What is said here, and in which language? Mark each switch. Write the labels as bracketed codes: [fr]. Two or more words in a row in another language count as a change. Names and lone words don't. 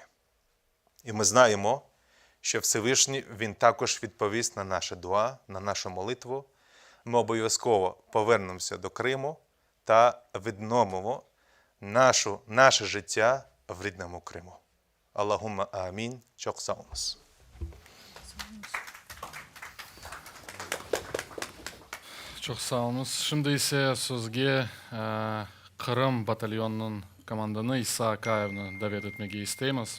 [uk] І ми знаємо, що Всевишній він також відповість на наше дуа, на нашу молитву. Ми обов'язково повернемося до Криму та відновимо наше життя в рідному Криму. [ar] اللهم آمين. [crh] Çok sağ olunuz. Çok sağ olunuz. Şimdi ise sözge Kırım batalyonunun komandanı İsa Akayev'ni davet etmege isteyimiz.